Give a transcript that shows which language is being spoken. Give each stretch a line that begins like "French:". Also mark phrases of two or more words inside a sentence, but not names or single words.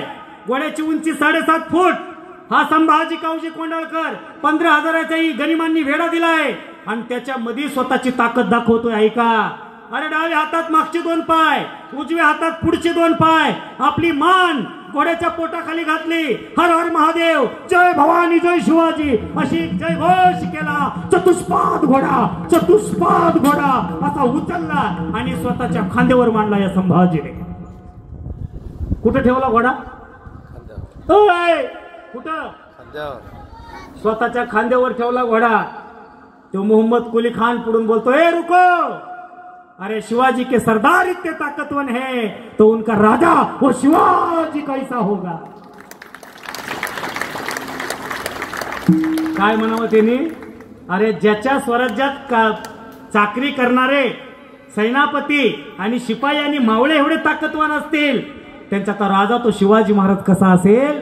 Marathi: घोड्याची उंची 7.5 फूट. हा संभाजी कावजी कोंडाळकर 15,000च्याही गनिमांनी वेढा दिलाय आणि त्याच्या मध्ये स्वतःची ताकद दाखवतोय. ऐका, अरे डाव्या हातात मागचे 2 पाय, उजव्या हातात पुढचे 2 पाय, आपली मान घोड्याच्या पोटाखाली घातली. हर हर महादेव, जय भवानी, जय शिवाजी अशी जय घोष केला. चतुष्पाद घोडा, चतुष्पाद घोडा असा उचलला आणि स्वतःच्या खांद्यावर मांडला या संभाजीने. कुठं ठेवला घोडा? कुठं? स्वतःच्या खांद्यावर ठेवला घोडा. तो मोहम्मद कुली खान पुढून बोलतो,
Hindi: ए रुको, अरे शिवाजी के सरदार इतने ताकतवर है तो उनका राजा वो शिवाजी कैसा होगा.
Marathi: काय म्हणावं त्यांनी? अरे ज्याच्या स्वराज्यात चाकरी करणारे सेनापती आणि शिपाई आणि मावळे एवढे ताकदवान असतील, त्यांचा तर राजा तो शिवाजी महाराज कसा असेल.